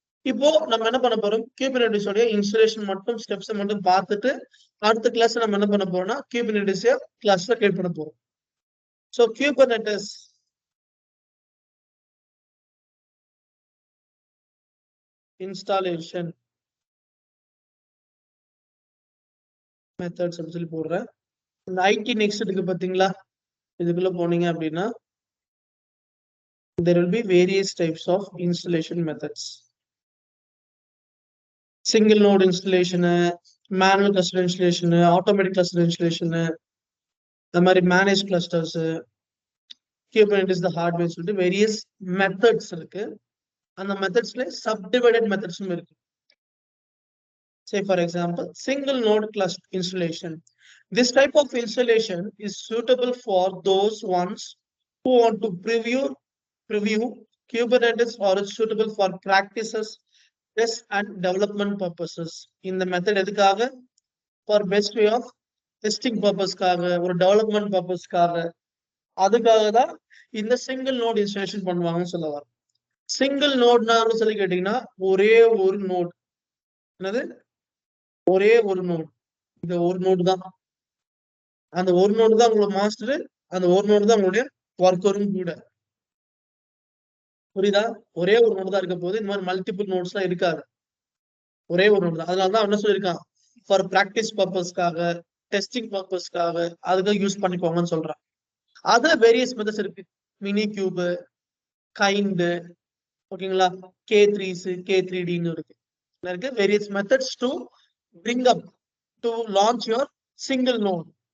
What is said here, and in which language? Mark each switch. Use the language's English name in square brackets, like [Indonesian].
[Tamil] இப்போ நம்ம என்ன பண்ண போறோம், Kubernetes உடைய இன்ஸ்டாலேஷன் மட்டும் ஸ்டெப்ஸ் மட்டும் பார்த்துட்டு அடுத்த கிளாஸ் நம்ம என்ன பண்ண போறோம்னா Kubernetes கிளாஸ்ல கிரியேட் பண்ண போறோம். சோ Kubernetes இன்ஸ்டாலேஷன் மெத்தட்ஸ் அப்படி சொல்லி போடுறேன். [English] இந்த IT next இருக்கு பாத்தீங்களா, [Tamil] இதுக்குள்ள போனீங்க அப்படின்னா [English] there will be various types of installation methods. Single node installation, manual cluster installation, automatic cluster installation, the மாதிரி managed clusters, Kubernetes the hardware சொல்லிட்டு various methods இருக்கு. அந்த மெத்தட்ஸ்ல subdivided மெத்தட்ஸும் இருக்கு. Say for example, single node cluster installation. This type of installation is suitable for those ones who want to preview Kubernetes, or it's suitable for practices, test and development purposes. In the method [Tamil] எதுக்காக? [English] For best way of testing purpose or development purpose [Tamil] அதுக்காக தான் இந்த single note installation பண்ணுவாங்கன்னு சொல்ல வர. Single நோட்னா சொல்லி கேட்டீங்கன்னா ஒரே ஒரு நோட். என்னது? ஒரே ஒரு நோட். இந்த ஒரு நோட் தான், அந்த ஒரு நோட் தான் உங்களோட மாஸ்டர், அந்த ஒரு நோட் தான் உங்களுடைய ஒர்க்கரும் கூட. புரியுதா? ஒரே ஒரு நோட் தான் இருக்க போது. இந்த மாதிரி மல்டிபிள் நோட்ஸ் எல்லாம் இருக்காது, ஒரே ஒரு நோட் தான். அதனாலதான் என்ன சொல்லியிருக்கான், ஃபார் பிராக்டிஸ் பர்பஸ்க்காக, டெஸ்டிங் பர்பஸ்க்காக அதுக்காக யூஸ் பண்ணிக்கோங்கன்னு சொல்றான். அதுல வேரியஸ் மெத்தட்ஸ் இருக்கு. மினி கியூப், கைண்ட், ஓகேங்களா, K3s, K3Dன்னு இருக்கு. [English] Various methods to bring up to launch your single node.